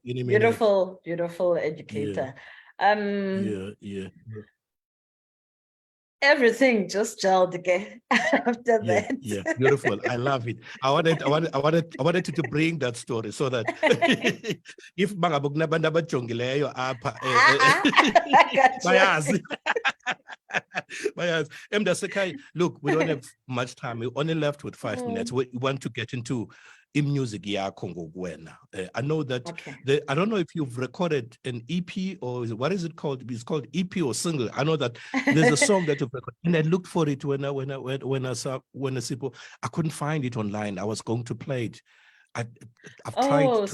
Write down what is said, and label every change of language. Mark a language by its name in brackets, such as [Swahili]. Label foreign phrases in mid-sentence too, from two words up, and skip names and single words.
[English] Beautiful, beautiful educator. Yeah. Everything just gelled again after that. Yeah, beautiful. I love it. I wanted you to bring that story so that if [Xhosa] bangabog nabantu abajongileyo apha bayazi. Bayazi. [English] Mdasekai, look, we don't have much time. We're only left with 5 minutes. We want to get into music [Xhosa] yakho ngokwena. [English] I know that I don't know if you've recorded an EP or what is it called? It's called EP or single. I know that there's a song that you've recorded, and I looked for it when I saw Sipho. I couldn't find it online. I was going to play it. I've tried to